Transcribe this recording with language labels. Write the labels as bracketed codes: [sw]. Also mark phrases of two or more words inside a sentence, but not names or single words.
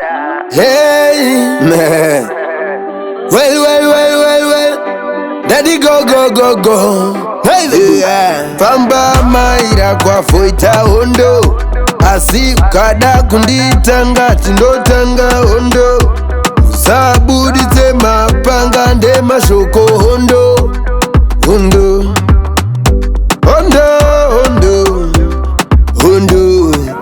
[en] Hey, man. Well, well, well, well, well. Daddy go, go, go, go. Hey, yeah. [sn] Famba maira kwa foita hondo. Asi ukada kunditanga, tindotanga hondo. Musabuditse mapanga ndemashoko hondo. Hondo. Hondo, hondo. Hondo.